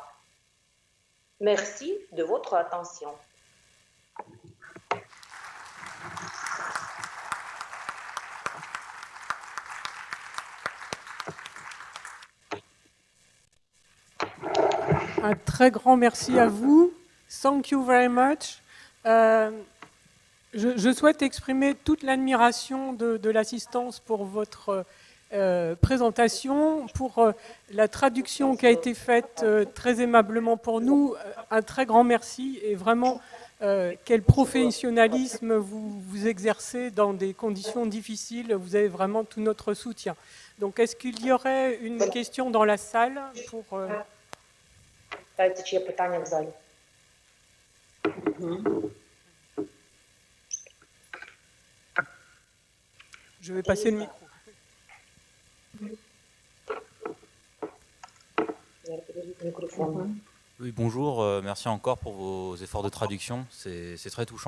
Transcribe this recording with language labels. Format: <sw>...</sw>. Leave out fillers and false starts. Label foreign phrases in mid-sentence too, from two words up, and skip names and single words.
<fr>Merci de votre attention. Un très grand merci à vous.</fr> <en>Thank you very much.</en> <fr>Je souhaite exprimer toute l'admiration de l'assistance pour votre présentation, pour la traduction qui a été faite très aimablement pour nous. Un très grand merci et vraiment quel professionnalisme vous exercez dans des conditions difficiles. Vous avez vraiment tout notre soutien. Donc est-ce qu'il y aurait une question dans la salle pour...</fr> <uk>Чи є питання в залі?</uk> <fr>Je vais passer le micro. Oui, bonjour, merci encore pour vos efforts de traduction, c'est très touchant.</fr>